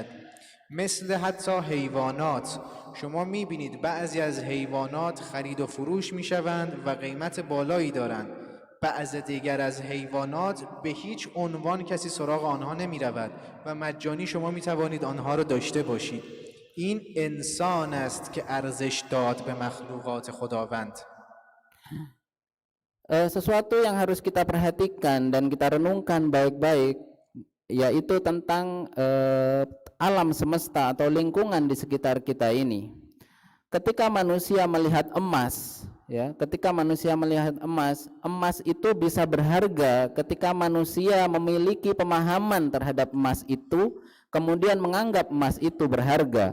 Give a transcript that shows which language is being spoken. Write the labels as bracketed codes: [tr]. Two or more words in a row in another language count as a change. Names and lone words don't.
[fa] مثل حتی حیوانات، شما میبینید بعضی از حیوانات خرید و فروش میشوند و قیمت بالایی دارند، بعض دیگر از حیوانات به هیچ عنوان کسی سراغ آنها نمی رود و مجانی شما می توانید آنها را داشته باشید. این انسان است که ارزش داد به مخلوقات خداوند. [id] Sesuatu yang harus kita perhatikan dan kita renungkan baik-baik yaitu tentang alam semesta atau lingkungan di sekitar kita ini. Ketika manusia melihat emas, ya, ketika manusia melihat emas, emas itu bisa berharga ketika manusia memiliki pemahaman terhadap emas itu, kemudian menganggap emas itu berharga.